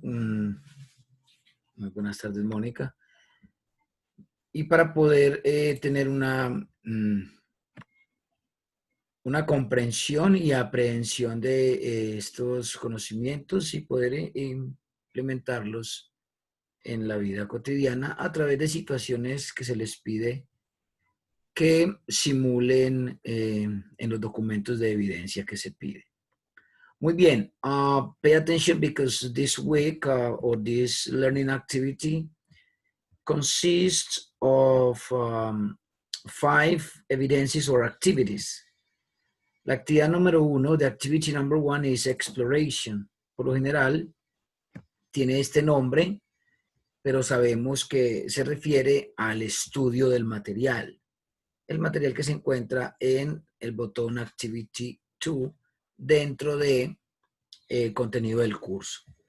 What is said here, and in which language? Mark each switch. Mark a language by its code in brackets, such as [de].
[es] muy buenas tardes, Mónica. Y para poder tener una comprensión y aprehensión de estos conocimientos y poder implementarlos en la vida cotidiana a través de situaciones que se les pide que simulen en los documentos de evidencia que se pide. [en] Muy bien, pay attention because this week or this learning activity consists of 5 evidences or activities. [es] La actividad número 1, [en] the activity number 1 is exploration. [es] Por lo general, tiene este nombre, pero sabemos que se refiere al estudio del material. El material que se encuentra en el botón Activity 2 dentro de contenido del curso.